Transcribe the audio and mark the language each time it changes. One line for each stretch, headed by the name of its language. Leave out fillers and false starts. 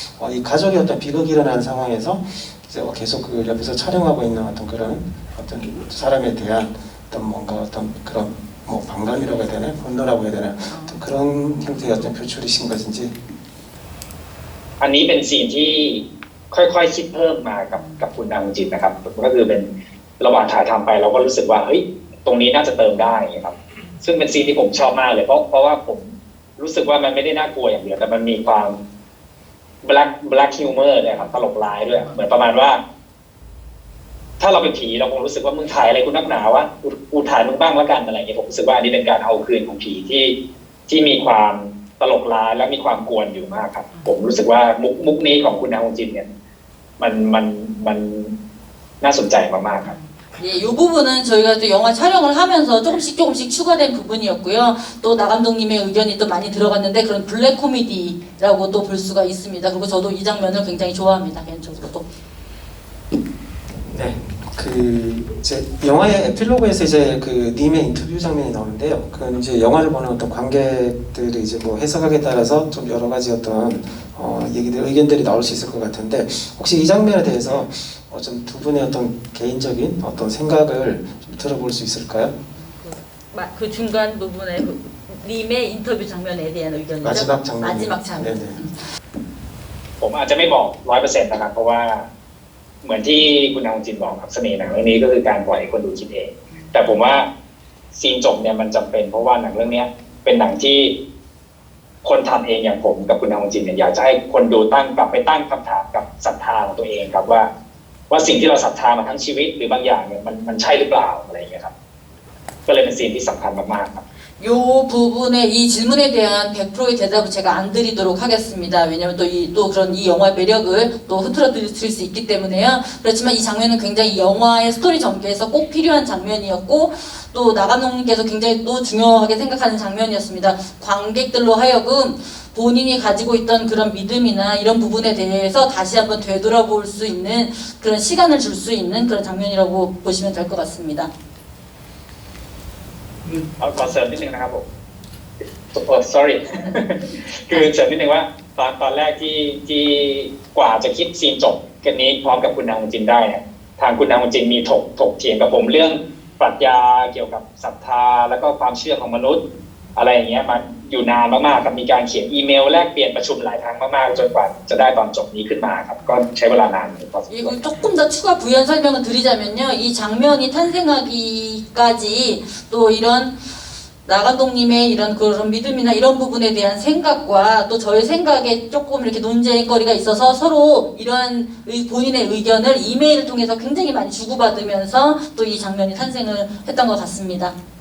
Korean: 이 가족의 어떤 비극이 일어나는 상황에서 이제 계속 그 옆에서 촬영하고 있는 어떤 그런 어떤 사람에 대한 어떤 뭔가 어떤 그런 뭐 반감이라고 해야 되나 분노라고 해야 되나 어떤 그런 형태의 어떤 표출이신 것인지
Thai: อันนี้เป็นซีนที่ค่อยๆคิดเพิ่มมากับคุณนางจิตนะครับก็คือเป็นระหว่างถ่ายทำไปเราก็รู้สึกว่าเฮ้ยตรงนี้น่าจะเติมได้ครับซึ่งเป็นซีนที่ผมชอบมากเลยเพราะว่าผมรู้สึกว่ามันไม่ได้น่ากลัวอย่างเดียวแต่มันมีความ black humor เนี่ยครับตลกร้ายด้วยเหมือนประมาณว่า ถ้าเราเป็นผีเราคงรู้สึกว่ามึงถ่ายอะไรกูนักหนาวะกูถ่ายมึงบ้างแล้วกันอะไรอย่างเงี้ยผมรู้สึกว่าอันนี้เป็นการเอาคืนของผีที่มีความตลกร้ายและมีความกวนอยู่มากครับผมรู้สึกว่ามุกนี้ของคุณนางจินเนี่ยมันน่าสนใจมากๆครับ
Korean: 예, 이 부분은 저희가 또 영화 촬영을 하면서 조금씩 추가된 부분이었고요. 또 나 감독님의 의견이 또 많이 들어갔는데 그런 블랙 코미디라고 또 볼 수가 있습니다. 그리고 저도 이 장면을 굉장히 좋아합니다. 개인적으로도. 네, 그 이제 영화의 에필로그에서 이제 그 님의 인터뷰 장면이 나오는데요. 그 이제 영화를 보는 어떤 관객들이 이제 뭐 해석하기에 따라서 좀 여러 가지 어떤 의견들이 나올 수 있을 것 같은데 혹시 이 장면에 대해서 좀 두 분의 어떤 개인적인 어떤 생각을 좀 들어볼 수 있을까요? 그 중간 부분에 그 님의 인터뷰 장면에 대한 의견이죠? 마지막 장면. 마지막 장면. 네네.
Thai: ผมอาจจะไม่บอก 100% นะครับเพราะว่าเหมือนที่คุณนางจินบอกครับเสน่ห์หนังเรื่องนี้ก็คือการปล่อยให้คนดูคิดเองแต่ผมว่าซีนจบเนี่ยมันจำเป็นเพราะว่าหนังเรื่องนี้เป็นหนังที่คนทำเองอย่างผมกับคุณนางจินเนี่ยอยากจะให้คนดูกลับไปตั้งคำถามกับศรัทธาของตัวเองครับว่าสิ่งที่เราศรัทธามาทั้งชีวิตหรือบางอย่างเนี่ยมันใช่หรือเปล่าอะไรอย่างเงี้ยครับก็เลยเป็นซีนที่สำคัญมากๆครับ
Korean: 요 부분에 이 질문에 대한 100%의 대답을 제가 안 드리도록 하겠습니다. 왜냐면 또 그런 이 영화의 매력을 또 흐트러뜨릴 수 있기 때문에요. 그렇지만 이 장면은 굉장히 영화의 스토리 전개에서 꼭 필요한 장면이었고 또 나 감독님께서 굉장히 또 중요하게 생각하는 장면이었습니다. 관객들로 하여금 본인이 가지고 있던 그런 믿음이나 이런 부분에 대해서 다시 한번 되돌아볼 수 있는 그런 시간을 줄 수 있는 그런 장면이라고 보시면 될 것 같습니다.
Thai: เอาขอเสริมนิดนึงนะครับผมโอ้ sorry คือเสริมนิดนึงว่าตอนแรกที่กว่าจะคิดซีนจบกันนี้พร้อมกับคุณนางจินได้เนี่ยทางคุณนางจินมีถกเถียงกับผมเรื่องปรัชญาเกี่ยวกับศรัทธาแล้วก็ความเชื่อของมนุษย์อะไรอย่างเงี้ยมาอยู่นานมากๆครับมีการเขียนอีเมลแลกเปลี่ยนประชุมหลายครั้งมากๆจนกว่าจะได้ตอนจบนี้ขึ้นมาครับก็ใช้เวลานานพอสมควร
Korean: 조금 더 추가 부연 설명을 드리자면요. 이 장면이 탄생하기까지 또 이런 나 감독님의 이런 그런 믿음이나 이런 부분에 대한 생각과 또 저의 생각에 조금 이렇게 논쟁거리가 있어서 서로 이런 본인의 의견을 이메일을 통해서 굉장히 많이 주고받으면서 또 이 장면이 탄생을 했던 것 같습니다.